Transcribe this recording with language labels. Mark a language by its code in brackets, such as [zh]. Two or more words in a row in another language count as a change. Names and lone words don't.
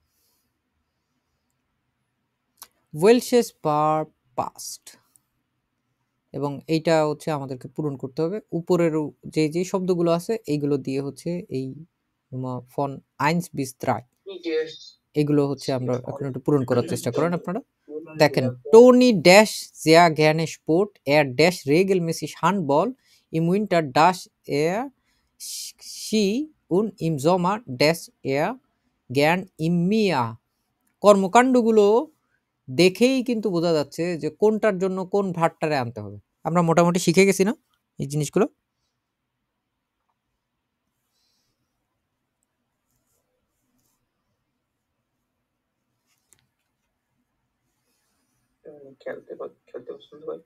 [de] welches Verb passt, [bn] এবং এইটা হচ্ছে আমাদেরকে পূরণ করতে হবে। উপরের যে যে শব্দগুলো আছে এইগুলো দিয়ে হচ্ছে এই [de] Nummer von 1 bis 3 [bn] এগুলো হচ্ছে আমরা এখন একটু পূরণ করার চেষ্টা করেন আপনারা। [de] দেখেন, টোনি ড্যাশ sehr gerne Sport, er dash regelmäßig Handball, im Winter dash er Ski und im Sommer dash er gern im Meer। [bn] কর্মকাণ্ডগুলো দেখেই কিন্তু বোঝা যাচ্ছে যে কোনটার জন্য কোন ভার্বটারে আনতে হবে। আমরা মোটামুটি শিখে গেছি না এই জিনিসগুলো? খেলতে পছন্দ করে